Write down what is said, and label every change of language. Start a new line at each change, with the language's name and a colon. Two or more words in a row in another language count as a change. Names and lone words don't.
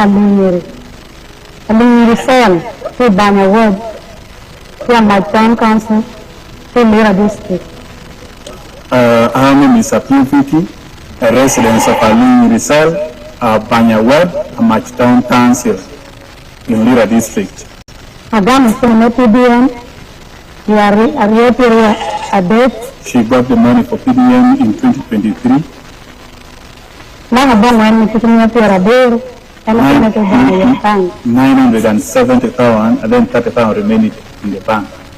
English: Yoweri Cell to Banya Ward from my town council to Lira district. Our name is Apio, a resident of Yoweri Cell, Banya Ward, a Town Council in Lira district. Again, from PDM, you are a date. She got the money for PDM in 2023. 970,000 and then 30,000 remaining in the bank.